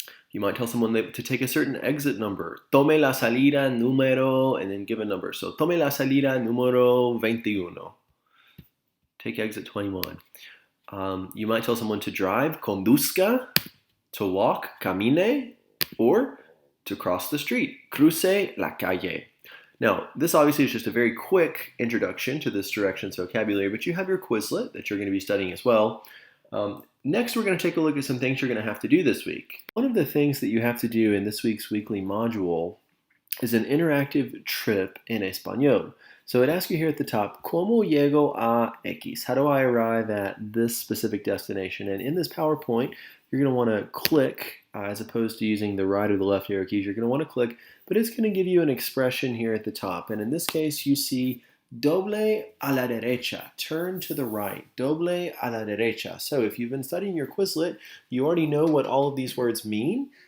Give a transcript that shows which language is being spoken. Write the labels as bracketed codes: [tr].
[en] You might tell someone to take a certain exit number. [es] Tome la salida número, [en] and then give a number. [es] So tome la salida número 21. [en] Take exit 21. You might tell someone to drive, [es] conduzca, [en] to walk, [es] camine, [en] or to cross the street, [es] cruce la calle. [en] Now, this obviously is just a very quick introduction to this directions vocabulary, but you have your Quizlet that you're going to be studying as well. Next, we're going to take a look at some things you're going to have to do this week. One of the things that you have to do in this week's weekly module is an interactive trip in Espanol. So it asks you here at the top, [es] ¿Cómo llego a X? [en] How do I arrive at this specific destination? And in this PowerPoint, you're going to want to click, as opposed to using the right or the left arrow keys, you're going to want to click, but it's going to give you an expression here at the top. And in this case, you see [es] doble a la derecha, [en] turn to the right, doble a la derecha. So if you've been studying your Quizlet, you already know what all of these words mean.